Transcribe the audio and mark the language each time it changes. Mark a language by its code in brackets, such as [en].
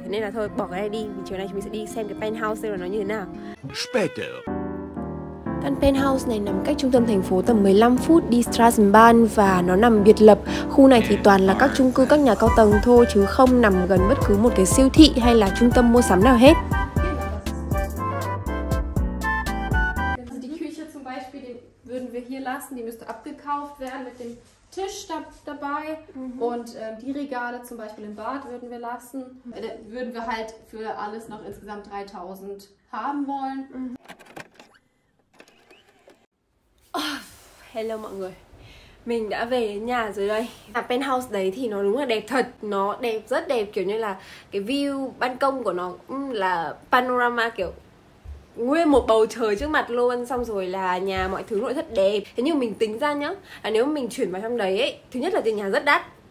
[vi] Thế nên là thôi, bỏ cái này đi, chiều nay chúng mình sẽ đi xem cái penthouse xem là nó như thế nào. Căn penthouse này nằm cách trung tâm thành phố tầm 15 phút đi Straßenbahn và nó nằm biệt lập. Khu này thì toàn là các chung cư, các nhà cao tầng thôi, chứ không nằm gần bất cứ một cái siêu thị hay là trung tâm mua sắm nào hết. [de] Die Küche zum Beispiel, den würden wir hier lassen, die müsste abgekauft werden mit dem Tisch dabei. Und die Regale zum Beispiel im Bad würden wir lassen. Würden wir halt für alles noch insgesamt 3.000 haben wollen. [vi] Hello mọi người, mình đã về đến nhà rồi đây. Penthouse đấy thì nó đúng là đẹp thật, nó đẹp, rất đẹp, kiểu như là cái view ban công của nó là panorama, kiểu nguyên một bầu trời trước mặt luôn. Xong rồi là nhà mọi thứ nội thất đẹp. Thế nhưng mình tính ra nhá, là nếu mà mình chuyển vào trong đấy ấy, thứ nhất là tiền nhà rất đắt.